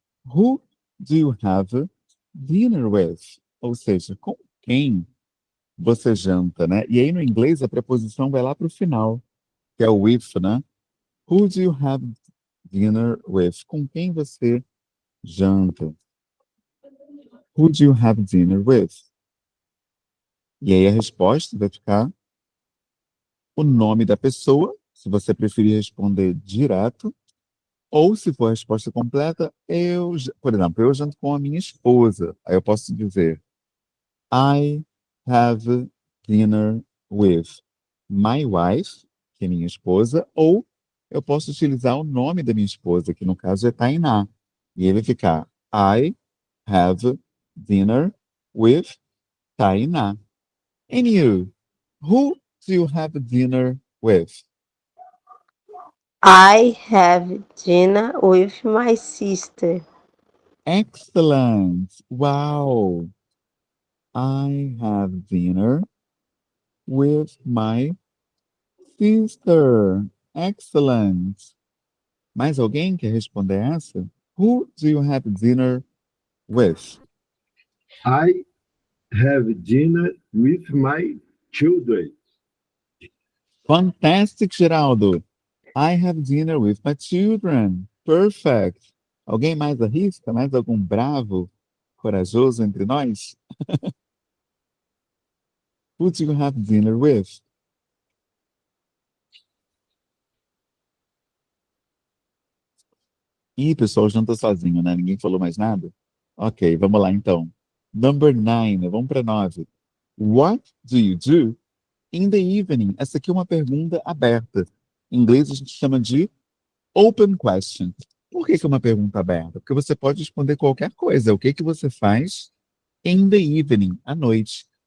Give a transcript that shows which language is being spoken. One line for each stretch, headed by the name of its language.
English: Who do you have dinner with?
Portuguese: Ou seja, com quem você janta, né? E aí no inglês a preposição vai lá para o final, que é o with, né?
English: Who do you have dinner with?
Portuguese: Com quem você janta?
English: Who do you have dinner with?
Portuguese: E aí a resposta vai ficar o nome da pessoa, se você preferir responder direto, ou se for a resposta completa, por exemplo, eu janto com a minha esposa. Aí eu posso dizer
English: I have dinner with my wife,
Portuguese: que é minha esposa, ou eu posso utilizar o nome da minha esposa, que no caso é Tainá. E ele vai ficar
English: I have dinner with Tainá. And you? Who do you have dinner with? I have dinner with my sister. Excellent. Wow. I have dinner with my sister. Excellent.
Portuguese: Mais alguém quer responder essa?
English: Who do you have dinner with? I have dinner with my children. Fantastic, Geraldo. I have dinner with my children. Perfect.
Portuguese: Alguém mais arrisca? Mais algum bravo, corajoso entre nós?
English: Who do you have dinner with?
Portuguese: Ih, pessoal, janta sozinho, né? Ninguém falou mais nada? Ok, vamos lá então. Number 9, vamos para 9.
English: What do you do in the evening?
Portuguese: Essa aqui é uma pergunta aberta. Em inglês a gente chama de
English: open question.
Portuguese: Por que que é uma pergunta aberta? Porque você pode responder qualquer coisa. O que que você faz
English: in the evening,
Portuguese: à noite?